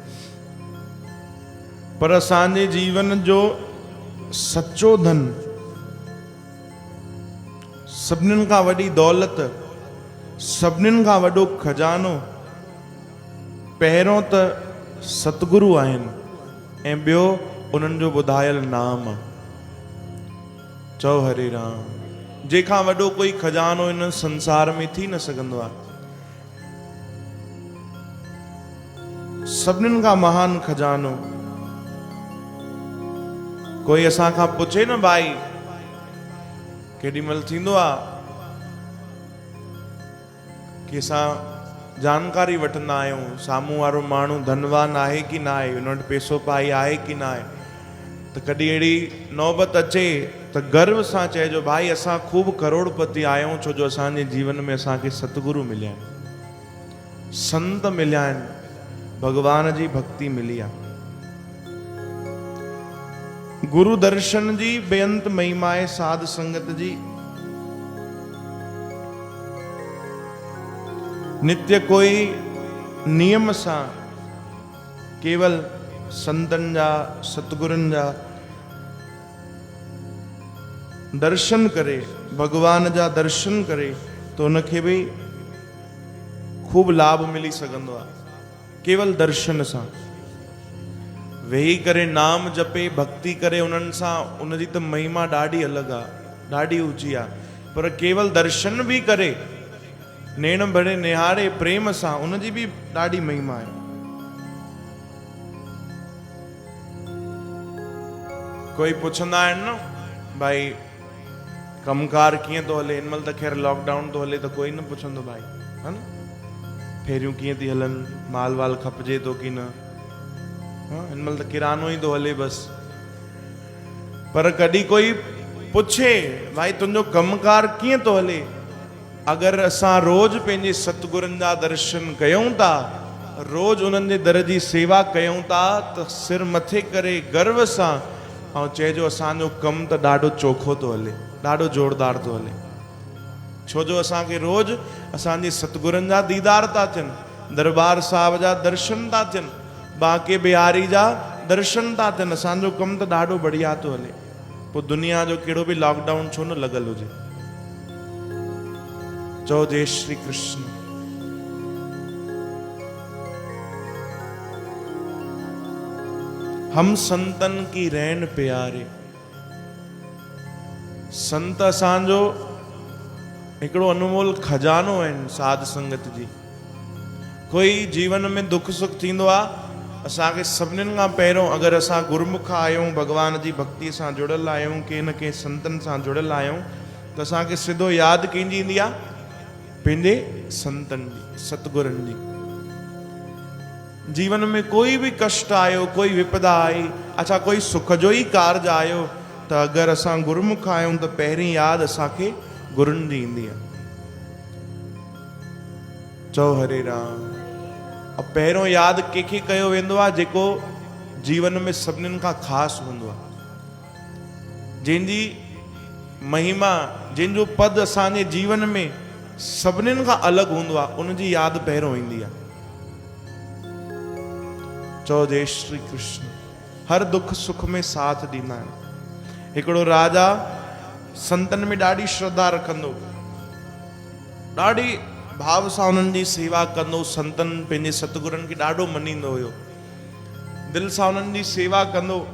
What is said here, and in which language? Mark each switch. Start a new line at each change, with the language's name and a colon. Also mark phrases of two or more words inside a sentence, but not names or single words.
Sindhi: पर असांजे जीवन जो सच्चो धन, सभिनीनि खां वॾी दौलत, सभिनीनि खां वॾो खजानो पहिरों त सतगुरु आहिनि ऐं ॿियो उन्हनि जो ॿुधायल नाम आहे। चओ हरे राम। जंहिंखां वॾो कोई खजानो इन संसार में थी न सघंदो आहे। सभिनीनि खां महान खजानो। कोई असां खां पुछे न भाई, केॾीमहिल थींदो आहे कि असां जानकारी वठंदा आहियूं साम्हूं वारो माण्हू धनवान आहे कि न आहे, उन वटि पैसो पाई आहे कि न आहे, त कॾहिं अहिड़ी नौबत अचे त गर्व सां चइजो भाई असां ख़ूब करोड़पति आहियूं, छो जो असांजे जीवन में असांखे सतगुरु मिलिया आहिनि, संत मिलिया आहिनि, भगवान जी भक्ति मिली आहे। गुरु दर्शन जी बेअंत महिमा आहे साध संगत जी। नित्य कोई नियम सां केवल संतन जा सतगुरनि जा दर्शन करे, भगवान जा दर्शन करे तो उनखे भी खूब लाभ मिली सघंदो आहे। केवल दर्शन सां वेही करे नाम जपे, भक्ति करे, उन्हनि सां उनजी त महिमा ॾाढी अलॻि आहे, ॾाढी ऊंची आहे। पर केवल दर्शन भी करे, नेण भरे निहारे प्रेम सां, उनजी भी ॾाढी महिमा आहे। कोई पुछंदा आहिनि न भाई कमकार कीअं थो हले, हिनमहिल त ख़ैर लॉकडाउन थो हले त कोई न पुछंदो भाई, है न, फेरियूं कीअं थी हलनि, माल वाल खपजे थो कि न, हिनमहिल त किरानो ई थो हले बस। पर कॾहिं कोई पुछे भाई तुंहिंजो कमकार कीअं थो हले, अगरि असां रोज़ पंहिंजे सतगुरनि जा दर्शन कयूं था, रोज़ उन्हनि जे दर जी सेवा कयूं था, त सिर मथे करे गर्व सां ऐं चइजो असांजो कमु त ॾाढो चोखो थो हले, ॾाढो ज़ोरदार थो हले, छो जो असांखे रोज़ असांजे सतगुरनि जा दीदार था थियनि, दरबार साहिब जा दर्शन था थियनि, बांके बिहारी जा दर्शन था थियनि, असांजो कमु त ॾाढो बढ़िया थो हले। पोइ दुनिया जो कहिड़ो बि लॉकडाउन छो न लॻल हुजे। चओ जय श्री कृष्ण।
Hindi: हम संतन की रैन प्यारे।
Sindhi: संत असांजो हिकिड़ो अनमोल खजानो आहिनि साध संगत जी। कोई जीवन में दुख सुख थींदो आहे, असांखे सभिनीनि खां पहिरियों अगरि असां गुरमुख आहियूं, भगवान जी भक्ति सां जुड़ियल आहियूं, कंहिं न कंहिं संतनि सां जुड़ियल आहियूं, त असांखे सिधो यादि कंहिंजी ईंदी आहे, पंहिंजे संतनि जी, सतगुरनि जी। जीवन में कोई भी कष्ट आयो, कोई विपदा आई, अच्छा कोई सुख जो ही कार्य आयो, त अगरि असां गुरमुख आहियूं त पहिरीं यादि असांखे गुरुनि जी ईंदी आहे। चओ हरे राम। पहिरियों यादि कंहिंखे कयो वेंदो आहे जेको जीवन में सभिनीनि खां ख़ासि हूंदो आहे, जंहिंजी महिमा, जंहिंजो पद असांजे जीवन में सभिनीनि खां अलॻि हूंदो आहे, उनजी यादि पहिरियों ईंदी आहे। चओ जय श्री कृष्ण। हर दुख सुख में साथ ॾींदा आहिनि। हिकिड़ो राजा संतनि में ॾाढी श्रद्धा रखंदो, ॾाढी भाव सां उन्हनि जी सेवा कंदो, संतनि पंहिंजे सतगुरनि खे ॾाढो मञींदो हुयो, दिलि सां उन्हनि जी सेवा कंदो।